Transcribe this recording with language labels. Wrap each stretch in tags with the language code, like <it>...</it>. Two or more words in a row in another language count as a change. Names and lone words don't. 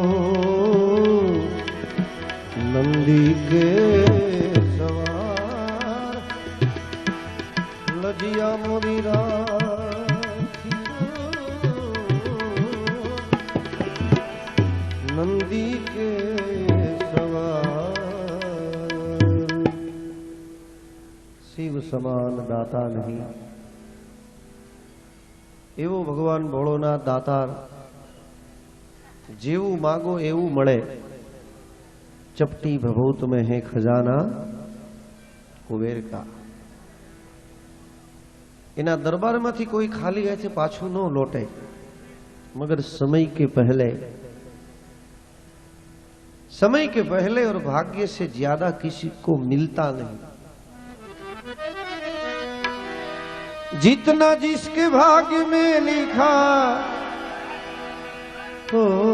<hi>नंदी के सवार लजिया मोरी नंदी के सवार शिव समान दाता नहीं</hi> <gu>એવો ભગવાન ભોળોનાથ દાતાર જેવું માગો એવું મળે</gu> <hi>चपटी भभूत में है खजाना कुबेर का</hi> <gu>એના દરબાર માંથી કોઈ ખાલી હાથે પાછું ન લૌટે</gu> <hi>मगर समय के पहले समय के पहले और भाग्य से ज्यादा किसी को मिलता नहीं। जितना जिसके भाग्य में लिखा हो,</hi>